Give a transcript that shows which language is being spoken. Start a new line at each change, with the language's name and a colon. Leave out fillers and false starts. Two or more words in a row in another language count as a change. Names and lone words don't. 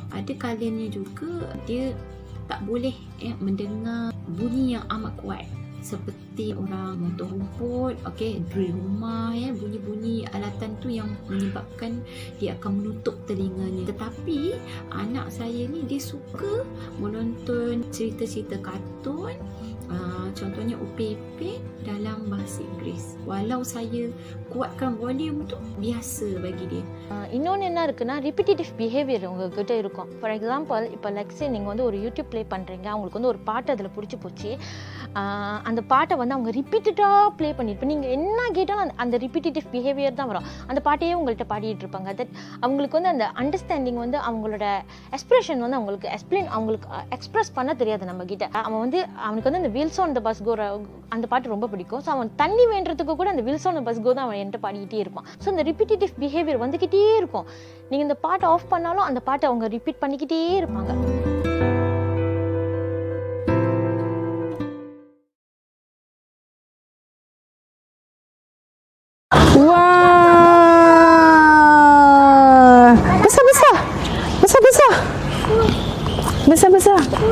Malay: Ada kalanya juga dia tak boleh mendengar bunyi yang amat kuat, seperti orang motor rumput, drill rumah, bunyi-bunyi alatan tu yang menyebabkan dia akan menutup telinganya. Tetapi anak saya ni dia suka menonton cerita-cerita kartun, contohnya UPP dalam bahasa Inggeris. Walau saya kuatkan volume tu, biasa bagi dia.
Tamil: இன்னொன்று என்ன இருக்குன்னா
English: repetitive behavior
Tamil: உங்ககிட்ட இருக்கும்.
English: for example
Tamil: இப்போ லெக்ஸே நீங்கள் வந்து ஒரு யூடியூப் ப்ளே பண்ணுறீங்க, அவங்களுக்கு வந்து ஒரு பாட்டு அதில் பிடிச்சி போச்சு, அந்த பாட்டை வந்து அவங்க ரிப்பீட்டடாக ப்ளே பண்ணியிருப்பேன். நீங்கள் என்ன கேட்டாலும் அந்த
English: repetitive behavior
Tamil: தான் வரும். அந்த பாட்டையே உங்கள்கிட்ட பாடிட்டு இருப்பாங்க. தட் அவங்களுக்கு வந்து அந்த அண்டர்ஸ்டாண்டிங் வந்து அவங்களோட எக்ஸ்பிரஷன் வந்து அவங்களுக்கு எக்ஸ்பிரஸ் பண்ண தெரியாது நம்ம கிட்ட. அவன் வந்து அவனுக்கு வந்து அந்த வீல்ஸ் ஆன் த பஸ் கோ அந்த பாட்டு ரொம்ப பிடிக்கும். ஸோ அவன் தண்ணி வேண்டுறதுக்கு கூட அந்த வீல்ஸ் ஆன் த பஸ் கோ தான் அவன் என்கிட்ட பாடிக்கிட்டே இருப்பான். ஸோ இந்த
English: repetitive behavior
Tamil: வந்துக்கிட்டே இருக்கும். நீங்கள் இந்த பாட்டை ஆஃப் பண்ணாலும் அந்த பாட்டை அவங்க ரிப்பீட் பண்ணிக்கிட்டே இருப்பாங்க.
Malay: Wah, besar-besar. Besar-besar. Besar-besar.